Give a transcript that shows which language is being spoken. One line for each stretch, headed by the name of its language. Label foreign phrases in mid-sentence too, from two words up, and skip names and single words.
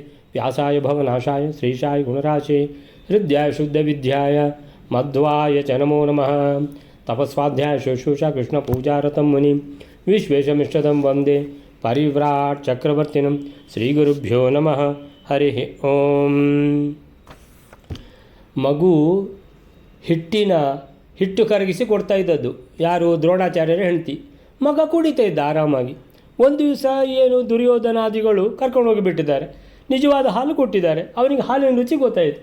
Sanskrit: व्यासाय भवनाशाय श्रीशाय गुणराशे हृद्याय शुद्धविद्याय मध्वाय च नमो नमः। तपस्वाध्याय शुश्रूषा कृष्णपूजारतं मुनिं विश्वेशमिष्टदं वन्दे परिव्राट् चक्रवर्तिनं श्रीगुरुभ्यो नमः। हरिः ओಂ।
Kannada: ಮಗು ಹಿಟ್ಟು ಕರಗಿಸಿ ಕೊಡ್ತಾ ಇದ್ದದ್ದು ಯಾರು? ದ್ರೋಣಾಚಾರ್ಯರ ಹೆಂಡತಿ. ಮಗ ಕುಡಿತಾ ಇದ್ದ ಆರಾಮಾಗಿ. ಒಂದು ದಿವಸ ಏನು ದುರ್ಯೋಧನಾದಿಗಳು ಕರ್ಕೊಂಡು ಹೋಗಿಬಿಟ್ಟಿದ್ದಾರೆ, ನಿಜವಾದ ಹಾಲು ಕೊಟ್ಟಿದ್ದಾರೆ. ಅವನಿಗೆ ಹಾಲಿನ ರುಚಿ ಗೊತ್ತಾಯಿತು.